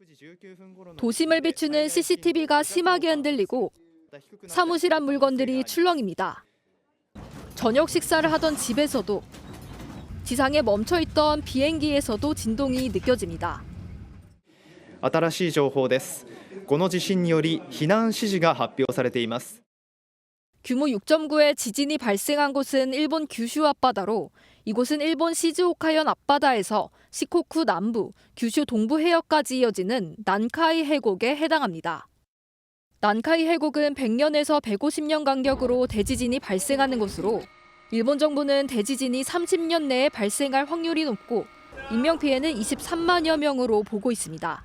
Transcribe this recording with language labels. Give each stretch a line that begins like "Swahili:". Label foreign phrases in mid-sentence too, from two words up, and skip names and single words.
Korean: 도심을 비추는 CCTV가 심하게 흔들리고 사무실 앞 물건들이 출렁입니다. 저녁 식사를 하던 집에서도 지상에 멈춰있던 비행기에서도 진동이 느껴집니다.
Japanese: 新しい情報です。この地震により避難指示が発表されています。
Korean: 규모 6.9의 지진이 발생한 곳은 일본 규슈 앞바다로 이곳은 일본 시즈오카현 앞바다에서 시코쿠 남부, 규슈 동부 해역까지 이어지는 난카이 해곡에 해당합니다. 난카이 해곡은 100년에서 150년 간격으로 대지진이 발생하는 곳으로 일본 정부는 대지진이 30년 내에 발생할 확률이 높고 인명피해는 23만여 명으로 보고 있습니다.